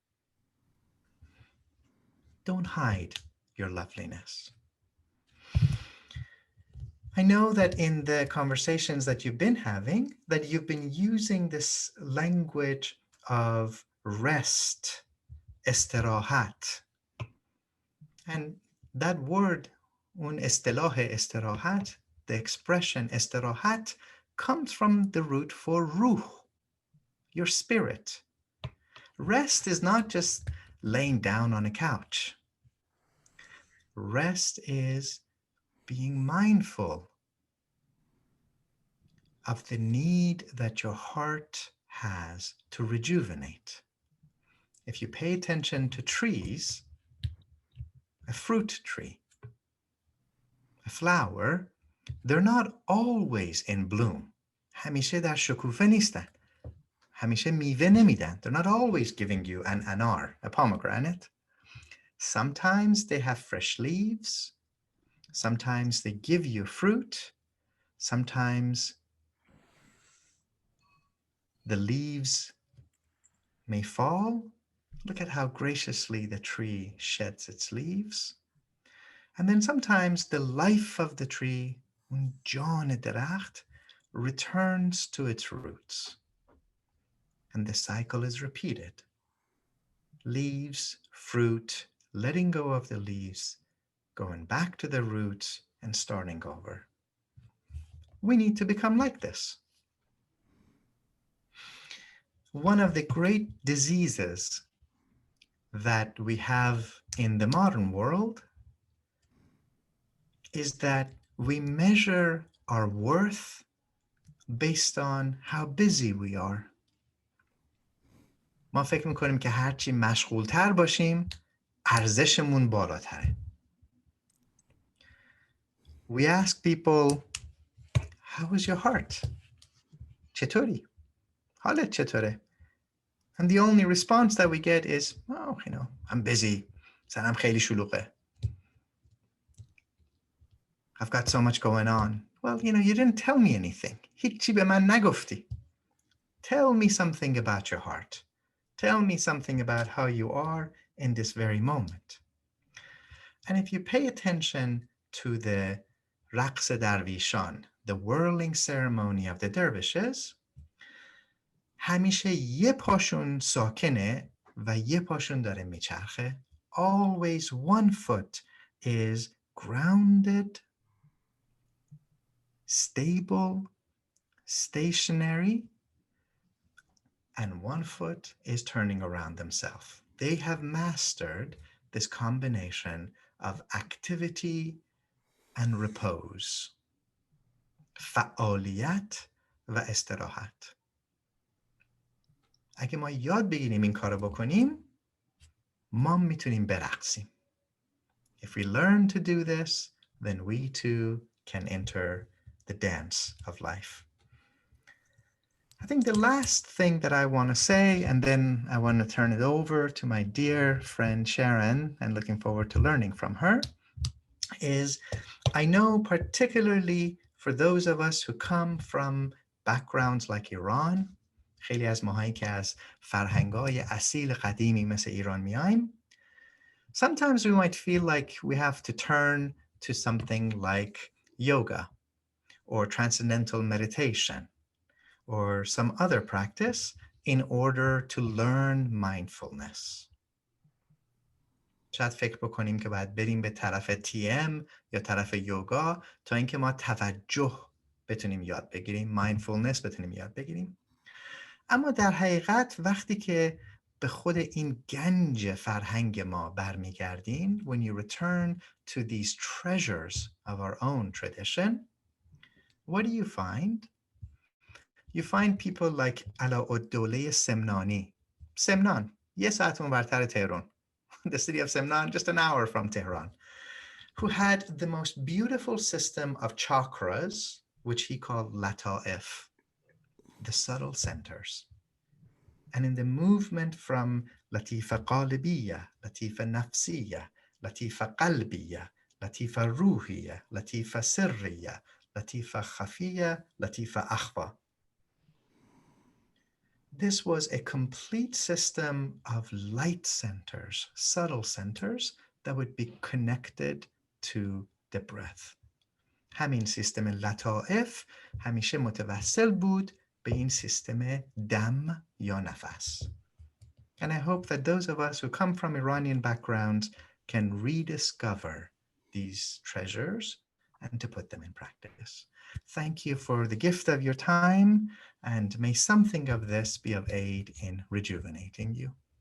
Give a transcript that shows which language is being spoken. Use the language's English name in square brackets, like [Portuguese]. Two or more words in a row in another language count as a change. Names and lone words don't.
[English] Don't hide your loveliness. I know that in the conversations that you've been having, that you've been using this language of rest, استراحت. And that word, [Persian] un اصطلاح استراحت, [English] the expression استراحت, comes from the root for ruh, your spirit. Rest is not just laying down on a couch. Rest is being mindful of the need that your heart has to rejuvenate. If you pay attention to trees, a fruit tree, a flower, they're not always in bloom. [Persian] همیشه در شکوفه نیستن. همیشه میوه نمیدن. [English] They're not always giving you an anar, a pomegranate. Sometimes they have fresh leaves. Sometimes they give you fruit. Sometimes the leaves may fall Look at how graciously the tree sheds its leaves. And then sometimes the life of the tree, [Persian] اون جان درخت, [English] returns to its roots. And the cycle is repeated. Leaves, fruit, letting go of the leaves, going back to the roots and starting over. We need to become like this. One of the great diseases that we have in the modern world is that we measure our worth based on how busy we are. [Persian] ما فکر میکنیم که هرچی مشغولتر باشیم ارزشمون بالاتره. [English] We ask people, how is your heart? [Persian] چطوری؟ حالت چطوره؟ [English] And the only response that we get is, oh, I'm busy. [Persian] سرم خیلی شلوغه. [English] I've got so much going on. Well, you didn't tell me anything. [Persian] هیچی به من نگفتی. [English] Tell me something about your heart. Tell me something about how you are in this very moment. And if you pay attention to the [Persian] رقص درویشان, [English] the whirling ceremony of the dervishes, [Persian] همیشه یه پاشون ساکنه و یه پاشون داره میچرخه. [English] Always one foot is grounded, stable, stationary, and one foot is turning around themselves. They have mastered this combination of activity and repose. [Persian] فعالیت و استراحت. اگه ما یاد بگیریم این کارو بکنیم، ما میتونیم برقصیم. [English] If we learn to do this, then we too can enter the dance of life. I think the last thing that I want to say, and then I want to turn it over to my dear friend Sharon, and looking forward to learning from her, is I know particularly for those of us who come from backgrounds like Iran, [Persian] خیلی از ماهایی که از فرهنگ‌های اصیل قدیمی مثل ایران میایم, [English] sometimes we might feel like we have to turn to something like yoga or transcendental meditation or some other practice in order to learn mindfulness. [Persian] شاید فکر بکنیم که باید بریم به طرف TM یا طرف یوگا تا اینکه ما توجه بتونیم یاد بگیریم، mindfulness بتونیم یاد بگیریم. اما در حقیقت وقتی که به خود این گنج فرهنگ ما برمیگردیم, [English] when you return to these treasures of our own tradition, what do you find? You find people like علاءالدوله سمنانی. [Persian] سمنان, یه ساعت اونورتر تهران. [English] The city of Semnan, just an hour from Tehran, who had the most beautiful system of chakras, which he called lata'if, the subtle centers. And in the movement from [Arabic] لطيفة قالبية، لطيفة نفسية، لطيفة قلبية، لطيفة روحية، لطيفة سرية، لطيفة خفية، لطيفة أخفى. [English] This was a complete system of light centers, subtle centers that would be connected to the breath. [Persian] همین سیستم لطائف همیشه متوسل بود به این سیستم دم یا نفس. [English] And I hope that those of us who come from Iranian backgrounds can rediscover these treasures and to put them in practice. Thank you for the gift of your time, and may something of this be of aid in rejuvenating you.